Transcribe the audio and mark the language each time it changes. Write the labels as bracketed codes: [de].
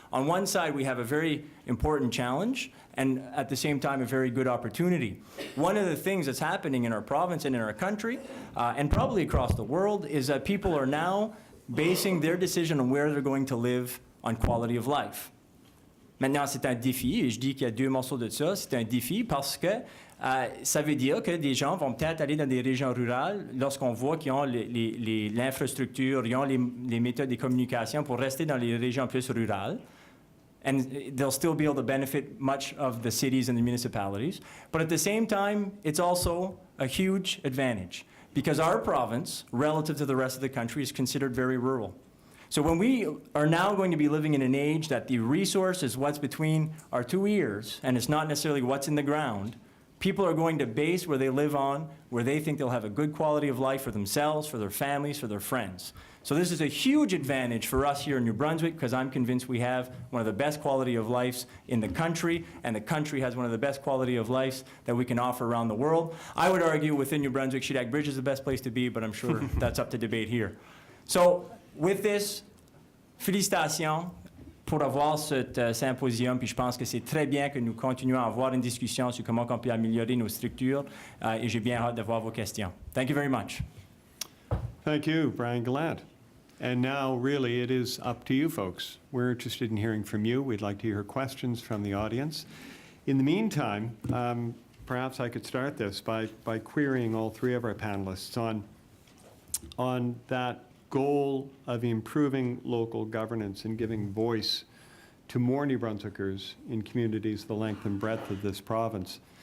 [en] On one side, we have a very important challenge and at the same time a very good opportunity. One of the things that's happening in our province and in our country and probably across the world is that people are now basing their decision on where they're going to live on quality of life. [fr] Maintenant, c'est un défi, et je dis qu'il y a deux morceaux de ça. C'est un défi parce que ça veut dire que des gens vont peut-être aller dans des régions rurales lorsqu'on voit qu'ils ont l'infrastructure, ils ont les méthodes de communication pour rester dans les régions plus rurales. [en] And they'll still be able to benefit much of the cities and the municipalities. But at the same time, it's also a huge advantage because our province, relative to the rest of the country, is considered very rural. So when we are now going to be living in an age that the resource is what's between our two ears, and it's not necessarily what's in the ground, people are going to base where they live on, where they think they'll have a good quality of life for themselves, for their families, for their friends. So this is a huge advantage for us here in New Brunswick because I'm convinced we have one of the best quality of lives in the country, and the country has one of the best quality of lives that we can offer around the world. I would argue within New Brunswick, Shediac Bridge is the best place to be, but I'm sure that's up to debate here. So with this, [fr] félicitations pour avoir ce symposium, puis je pense que c'est très bien que nous continuons à avoir une discussion sur comment on peut améliorer nos structures, et j'ai bien hâte de voir vos questions. [en] Thank you very much. Thank you, Brian Gallant. And now, really, it is up to you folks. We're interested in hearing from you. We'd like to hear questions from the audience. In the meantime, perhaps I could start this by querying all three of our panelists on that goal of improving local governance and giving voice to more New Brunswickers in communities the length and breadth of this province.